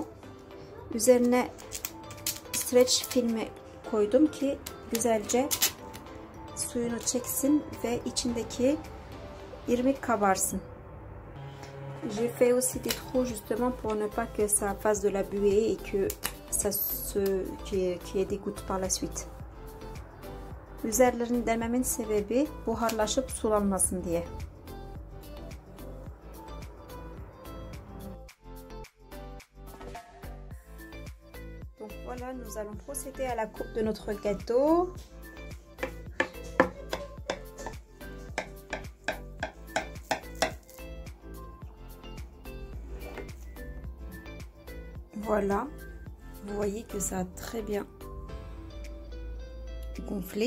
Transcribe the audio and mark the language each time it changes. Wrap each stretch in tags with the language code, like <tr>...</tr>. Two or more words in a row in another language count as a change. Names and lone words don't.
<tr>Üzerine stretch filmi koydum ki güzelce suyunu çeksin ve içindeki irmik kabarsın.</tr> <fr>J'ai fait aussi des trous justement pour ne pas que ça fasse de la buée et que ça qu'il y ait des gouttes par la suite.</fr> <tr>Üzerlerini dememin sebebi buharlaşıp sulanmasın diye.</tr> <fr>Donc voilà, nous allons procéder à la coupe de notre gâteau. Voilà, vous voyez que ça a très bien gonflé.</fr>